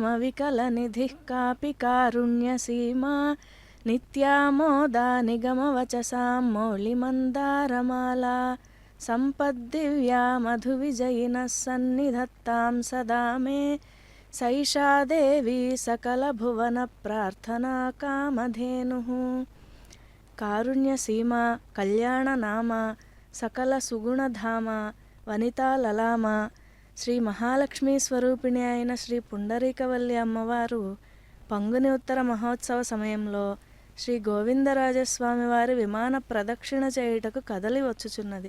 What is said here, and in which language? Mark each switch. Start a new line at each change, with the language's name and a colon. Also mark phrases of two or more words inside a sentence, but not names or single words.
Sanskrit: विकलनिधिः कापि कारुण्यसीमा नित्यामोदा निगमवचसां मौलिमन्दारमाला सम्पद्दिव्या मधुविजयिनः सन्निधत्तां सदा मे सैषा देवी सकलभुवनप्रार्थना कामधेनुः।
Telugu: కారుణ్యసీమ, కళ్యాణనామ, సకల సుగుణధామ, వనితాలలామ, శ్రీ మహాలక్ష్మీ స్వరూపిణి అయిన శ్రీ పుండరీకవల్లి అమ్మవారు పంగుని ఉత్తర మహోత్సవ సమయంలో శ్రీ గోవిందరాజస్వామి వారి విమాన ప్రదక్షిణ చేయుటకు కదలి వచ్చుచున్నది.